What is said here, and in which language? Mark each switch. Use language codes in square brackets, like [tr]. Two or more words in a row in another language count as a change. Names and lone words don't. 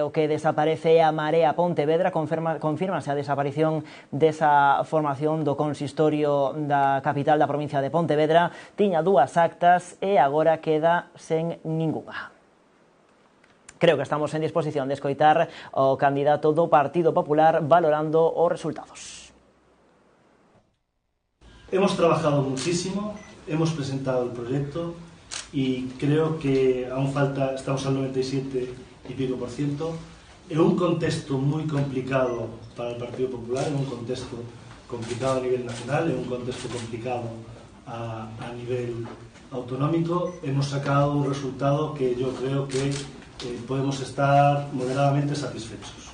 [gl] O que desaparece é a Marea Pontevedra, confirmase a desaparición desa formación do consistorio da capital da provincia de Pontevedra. Tiña 2 actas e agora queda sen ningunha. Creo que estamos en disposición de escoitar o candidato do Partido Popular valorando os resultados. [es] Hemos trabajado muchísimo, hemos presentado el proyecto y creo que aún falta, estamos al 97 y pico %, en un contexto muy complicado para el Partido Popular, en un contexto complicado a nivel nacional, en un contexto complicado a nivel autonómico, hemos sacado un resultado que yo creo que podemos estar moderadamente satisfechos.